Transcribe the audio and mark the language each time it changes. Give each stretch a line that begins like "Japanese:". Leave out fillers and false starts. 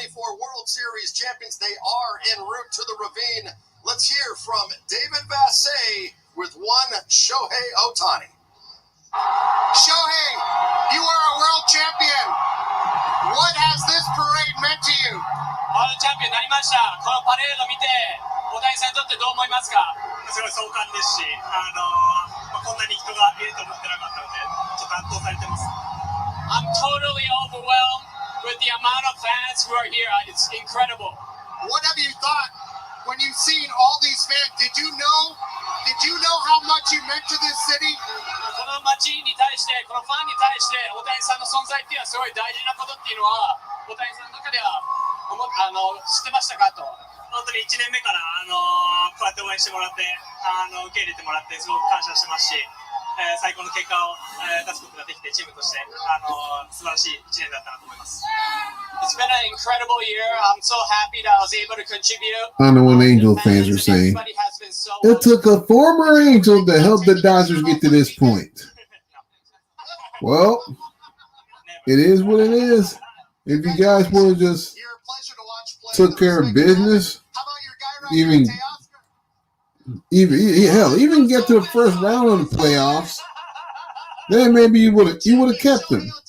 English: 2024 World Series champions. They are en route to the ravine. Let's hear from David Vassay with one Shohei Ohtani. Shohei, you are a world champion. What has this parade meant to you?
Japanese: ワールドチャンピオンになりました。このパレード見て、大谷さんにとってどう思いますか？すごい壮観ですし、こんなに人がいると思ってなかったので、ちょっと圧倒されてます。
English: I'm totally overwhelmed with the amount of fans who are here. It's incredible. What have you thought when you've seen all these fans? Did you know how much you meant to this city?
Japanese: この街に対して、このファンに対して、大谷さんの存在っていうのはすごい大事なことっていうのは、大谷さんの中では知ってましたかと。本当に1年目からこうやって応援してもらって、受け入れてもらってすごく感謝してますし、最高の結果を出すことができてチームとして素晴らしい1年だったなと思います。
English: It's been an incredible year. I'm so happy that I was able to contribute. I know what Angel fans are saying. It took a former Angel to help the Dodgers get to this point. Well, it is what it is. If you guys would have just took care of business, even get to the first round of the playoffs, then maybe you would have kept him.